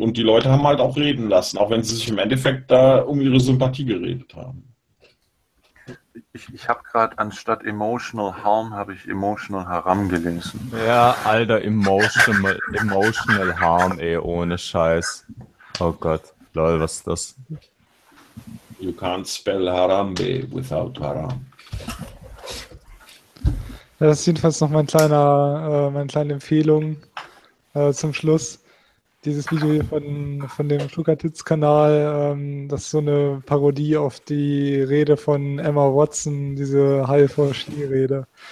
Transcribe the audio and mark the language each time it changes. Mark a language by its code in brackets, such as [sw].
[de] Und die Leute haben halt auch reden lassen, auch wenn sie sich im Endeffekt da um ihre Sympathie geredet haben. Ich habe gerade anstatt emotional harm, habe ich emotional haram gelesen. Ja, Alter, emotional harm, ey, ohne Scheiß. Oh Gott, lol, was ist das? [en] You can't spell Harambe without haram. [de] Ja, das ist jedenfalls noch meine kleine Empfehlung zum Schluss. Dieses Video hier von dem Flugartitz-Kanal, das ist so eine Parodie auf die Rede von Emma Watson, diese HIV-Skirede.